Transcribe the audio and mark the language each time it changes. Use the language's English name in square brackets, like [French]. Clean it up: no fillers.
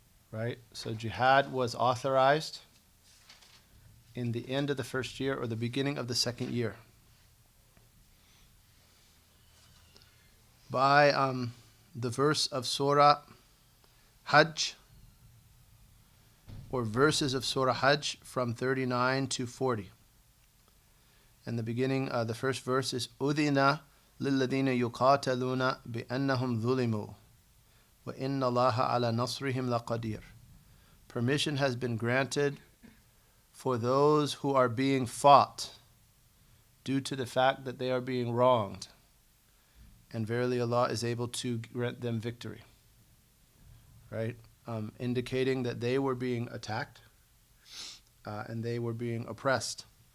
[English] Right? So jihad was authorized in the end of the first year or the beginning of the second year by the verse of Surah Hajj, or verses of Surah Hajj from 39 to 40. And the beginning, the first verse is [Arabic] أُذِنَ لِلَّذِينَ يُقَاتَلُونَ بِأَنَّهُمْ ظُلِمُوا وَإِنَّ اللَّهَ عَلَى نَصْرِهِمْ لَقَدِيرٌ. [English] Permission has been granted for those who are being fought due to the fact that they are being wronged. And verily Allah is able to grant them victory. Right? Indicating that they were being attacked and they were being oppressed.